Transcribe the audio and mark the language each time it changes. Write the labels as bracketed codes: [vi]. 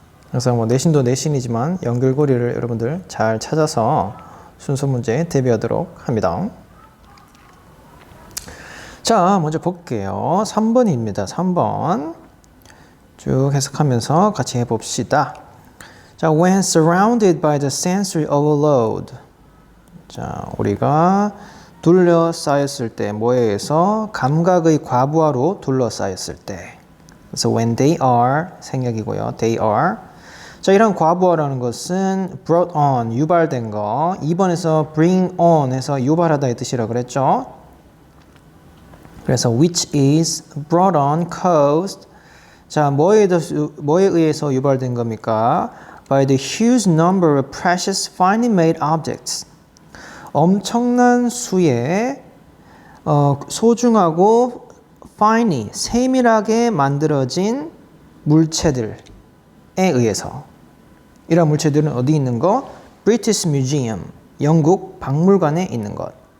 [ko] 항상 내신도 내신이지만 연결고리를 여러분들 잘 찾아서 순서 문제에 대비하도록 합니다. 자, 먼저 볼게요. 3번입니다. 3번 쭉 해석하면서 같이 해봅시다. [en] 자, when surrounded by the sensory overload. [ko] 자, 우리가 둘러싸였을 때, 뭐에 의해서? 감각의 과부하로 둘러싸였을 때. 그래서 [en] when they are, [ko] 생략이고요. [en] they are. [ko] 자, 이런 과부하라는 것은 [en] brought on, [ko] 유발된 거. 2번에서 [en] bring on [ko] 해서 유발하다의 뜻이라 그랬죠. 그래서 [en] which is brought on, caused. [ko] 자, 뭐에 의해서 유발된 겁니까? [en] By the huge number of precious finely made objects. [ko] 엄청난 수의 소중하고 finely, 세밀하게 만들어진 물체들에 의해서. 이런 물체들은 어디 있는 거? British Museum, 영국 박물관에 있는 것.